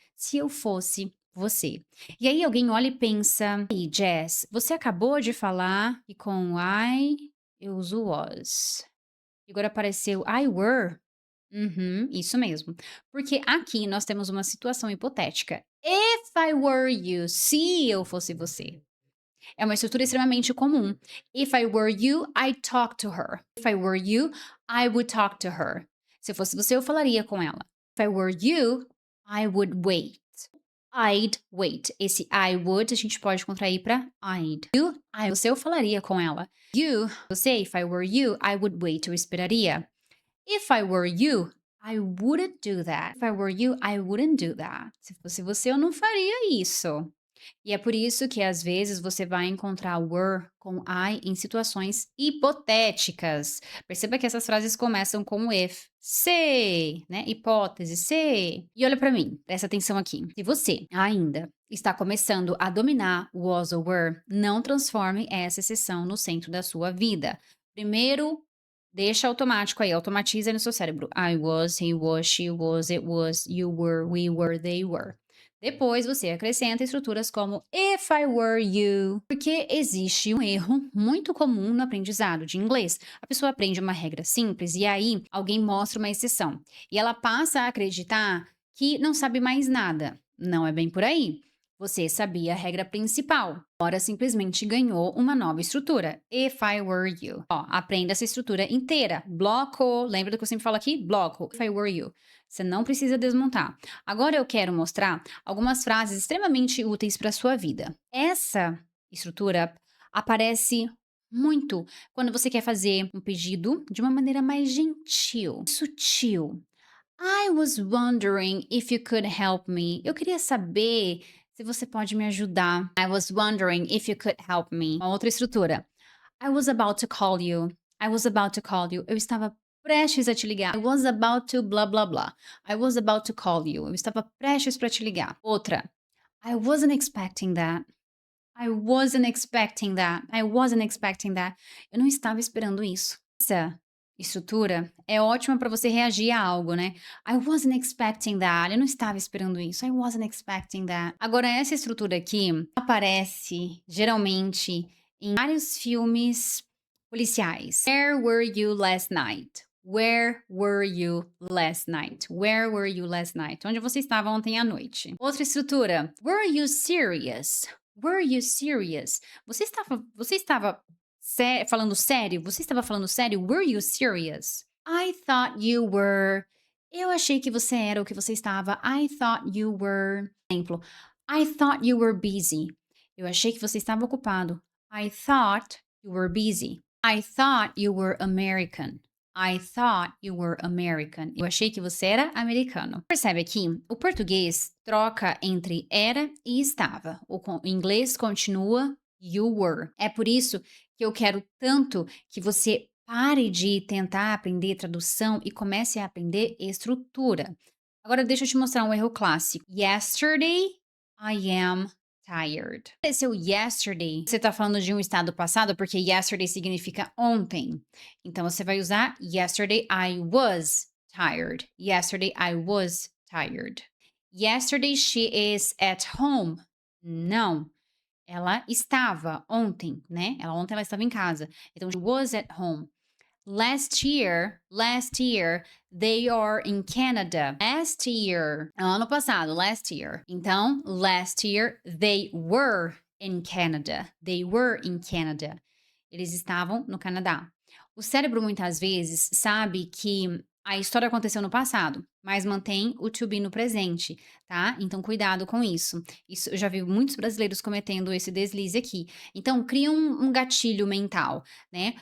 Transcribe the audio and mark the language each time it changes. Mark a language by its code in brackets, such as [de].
[pt] Se eu fosse você. E aí alguém olha e pensa: Ei, Jess, você acabou de falar e com I eu uso was. E agora apareceu I were. Uhum, isso mesmo. Porque aqui nós temos uma situação hipotética. [en] If I were you, [pt] se eu fosse você. É uma estrutura extremamente comum. [en] If I were you, I'd talk to her. If I were you, I would talk to her. [pt] Se eu fosse você, eu falaria com ela. [en] If I were you, I would wait. I'd wait. [pt] Esse I would a gente pode contrair para I'd. You, você, eu falaria com ela. [en] You, você, if I were you, I would wait. [pt] Eu esperaria. [en] If I were you, I wouldn't do that. If I were you, I wouldn't do that. [pt] Se fosse você, eu não faria isso. E é por isso que às vezes você vai encontrar were com I em situações hipotéticas. Perceba que essas frases começam com if. Se, né? Hipótese, se. E olha pra mim, presta atenção aqui. Se você ainda está começando a dominar o was ou were, não transforme essa exceção no centro da sua vida. Primeiro, deixa automático aí, automatiza no seu cérebro. [en] I was, he was, she was, it was, you were, we were, they were. [pt] Depois você acrescenta estruturas como [en] if I were you, [pt] porque existe um erro muito comum no aprendizado de inglês. A pessoa aprende uma regra simples e aí alguém mostra uma exceção. E ela passa a acreditar que não sabe mais nada. Não é bem por aí. Você sabia a regra principal. Agora simplesmente ganhou uma nova estrutura. [en] If I were you. [pt] Ó, aprenda essa estrutura inteira. Bloco. Lembra do que eu sempre falo aqui? Bloco. [en] If I were you. [pt] Você não precisa desmontar. Agora eu quero mostrar algumas frases extremamente úteis para a sua vida. Essa estrutura aparece muito quando você quer fazer um pedido de uma maneira mais gentil, sutil. [en] I was wondering if you could help me. [pt] Eu queria saber se você pode me ajudar. [en] I was wondering if you could help me. [pt] Uma outra estrutura. [en] I was about to call you. I was about to call you. [pt] Eu estava prestes a te ligar. [en] I was about to blah blah blah. I was about to call you. [pt] Eu estava prestes para te ligar. [en] Outra. I wasn't expecting that. I wasn't expecting that. I wasn't expecting that. [pt] Eu não estava esperando isso. Essa estrutura é ótima para você reagir a algo, né? [en] I wasn't expecting that. [pt] Eu não estava esperando isso. [en] I wasn't expecting that. [pt] Agora, essa estrutura aqui aparece geralmente em vários filmes policiais. [en] Where were you last night? Where were you last night? Where were you last night? [pt] Onde você estava ontem à noite? Outra estrutura. [en] Were you serious? Were you serious? [pt] Você estava falando sério? Você estava falando sério? [en] Were you serious? I thought you were. [pt] Eu achei que você era o que você estava. [en] I thought you were. [pt] Exemplo. [en] I thought you were busy. [pt] Eu achei que você estava ocupado. [en] I thought you were busy. I thought you were American. I thought you were American. [pt] Eu achei que você era americano. Percebe aqui? O português troca entre era e estava. O inglês continua you were. É por isso que eu quero tanto que você pare de tentar aprender tradução e comece a aprender estrutura. Agora deixa eu te mostrar um erro clássico. [en] Yesterday, I am tired. [pt] Esse é o yesterday. Você está falando de um estado passado porque yesterday significa ontem. Então você vai usar [en] yesterday I was tired. Yesterday I was tired. Yesterday she is at home. [pt] Não. Ela estava ontem, né? Ontem ela estava em casa. [en] Então she was at home. Last year, they are in Canada. Last year, [pt] ano passado, [en] last year. Então, last year, they were in Canada. They were in Canada. [pt] Eles estavam no Canadá. O cérebro muitas vezes sabe que a história aconteceu no passado, mas mantém o to be no presente, tá? Então, cuidado com isso. Isso eu já vi muitos brasileiros cometendo esse deslize aqui. Então, cria um gatilho mental, né?